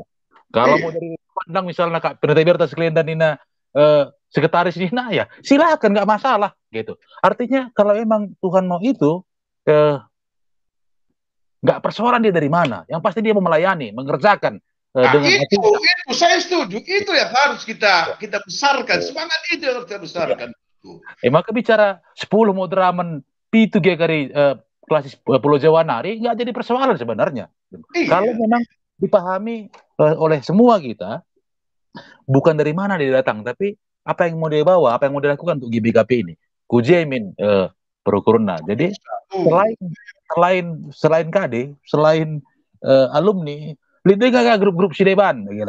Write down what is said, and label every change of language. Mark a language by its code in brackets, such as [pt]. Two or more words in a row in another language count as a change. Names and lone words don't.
[id] Kalau mau dari pandang misalnya Kak Pendeta Berta sekalian dan Nina sekretaris Nina ya silahkan nggak masalah gitu. Artinya kalau emang Tuhan mau itu nggak persoalan dia dari mana. Yang pasti dia mau melayani, mengerjakan dengan itu saya setuju. Itu yang harus kita besarkan. Semangat itu yang harus kita besarkan. Maka bicara 10 moderamen P2G [btx] kari klasis [id] Pulau Jawa Nari nggak jadi persoalan sebenarnya. Kalau memang dipahami oleh semua kita, bukan dari mana dia datang, tapi apa yang mau dia bawa, apa yang mau dilakukan untuk GBKP ini. [btx] Kujemin Prokurna. [id] Jadi selain KD, selain alumni, lihat nggak [btx] grup-grup Sideban, [id] gitu.